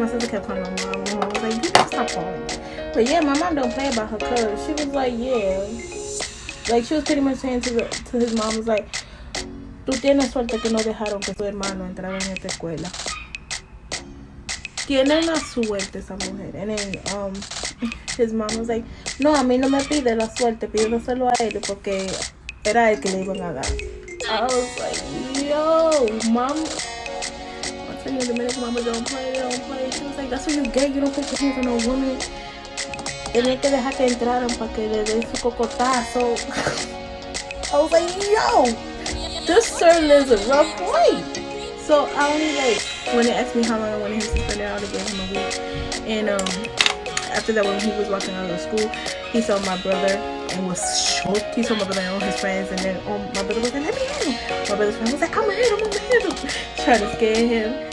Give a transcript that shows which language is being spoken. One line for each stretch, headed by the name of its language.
English: My sister kept calling my mom, and I was like, you gotta stop calling me. But yeah, my mom don't play about her cuz. She was like, yeah, like she was pretty much saying to his mom, was like,
Spanish: tú tienes suerte que no dejaron que tu hermano entrara en esta escuela. Tiene una suerte esa mujer.
English: And then his mom was like,
Spanish: no, a mí no me pide la suerte, pídeselo a él porque era el que le iban a dar.
English: I was like, yo, mom. I'm telling you, the minute mama don't play. She was like, that's what you get. You don't put your hands on a woman.
Spanish: Tenía que dejar que entraran para que le den su cocotazo.
English: I was like, yo, this sir lives a rough life. So I only like, when they asked me how long I wanted him suspended, I only gave him a week. And after that, when he was walking out of school, he saw my brother and was shocked. He saw my brother and all his friends, and then my brother was like, let me hit him. My brother's friend was like, I'm gonna hit him. Trying to scare him.